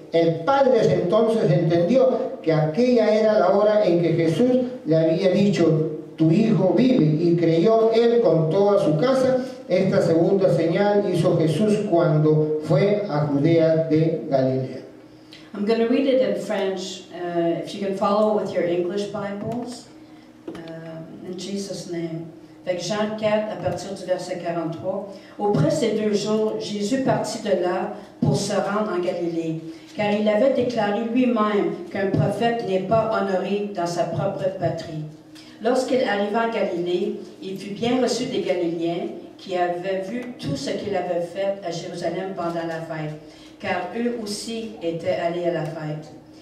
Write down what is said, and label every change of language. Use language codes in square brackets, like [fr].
[es] El padre entonces entendió que aquella era la hora en que Jesús le había dicho: tu hijo vive, y creyó él con toda su casa. Esta segunda señal hizo Jesús cuando fue a Judea de Galilea. [en] I'm going to read it in French, if you can follow with your English Bibles, in Jesus' name. [fr] Avec Jean 4, à partir du verset 43. Auprès ces 2 jours, Jésus partit de là pour se rendre en Galilée, car il avait déclaré lui-même qu'un prophète n'est pas honoré dans sa propre patrie. Lorsqu'il arriva en Galilée, il fut bien reçu des Galiléens qui avaient vu tout ce qu'il avait fait à Jérusalem pendant la fête, car eux aussi étaient allés à la fête.